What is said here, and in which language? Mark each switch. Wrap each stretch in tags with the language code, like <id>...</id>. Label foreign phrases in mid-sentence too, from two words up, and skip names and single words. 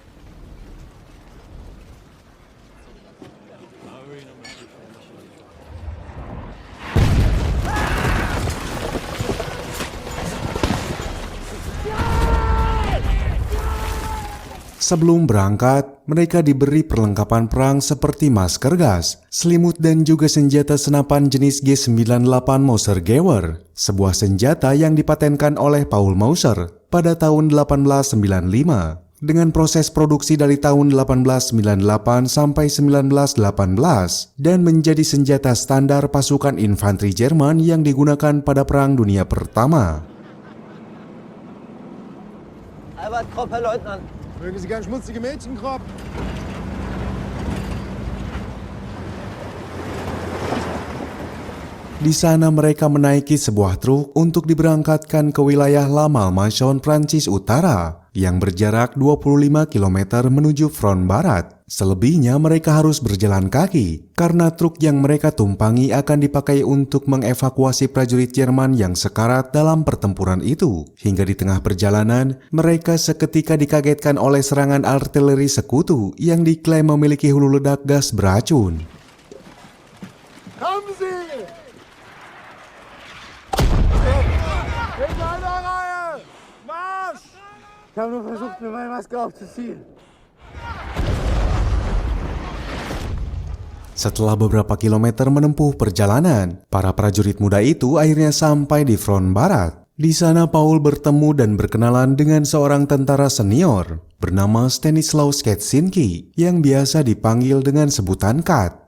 <id>Sebelum berangkat, mereka diberi perlengkapan perang seperti masker gas, selimut dan juga senjata senapan jenis G98 Mauser-Gewehr, sebuah senjata yang dipatenkan oleh Paul Mauser pada tahun 1895. Dengan proses produksi dari tahun 1898 sampai 1918 dan menjadi senjata standar pasukan infanteri Jerman yang digunakan pada Perang Dunia Pertama.</id> <de>Albert Krupp, Herr Leutnant. Mögen Sie gern schmutzige Mädchen, Krupp?</de> <id>Di sana mereka menaiki sebuah truk untuk diberangkatkan ke wilayah La Malmaison, Prancis Utara, yang berjarak 25 km menuju front barat. Selebihnya mereka harus berjalan kaki, karena truk yang mereka tumpangi akan dipakai untuk mengevakuasi prajurit Jerman yang sekarat dalam pertempuran itu. Hingga di tengah perjalanan, mereka seketika dikagetkan oleh serangan artileri sekutu yang diklaim memiliki hulu ledak gas beracun.</id> <de>Kommen Sie! In einer Reihe! Marsch! Ich habe nur versucht, mir meine Maske aufzuziehen.</de> <id>Setelah beberapa kilometer menempuh perjalanan, para prajurit muda itu akhirnya sampai di front barat. Di sana Paul bertemu dan berkenalan dengan seorang tentara senior bernama Stanislaus Kaczynski yang biasa dipanggil dengan sebutan Kat.</id>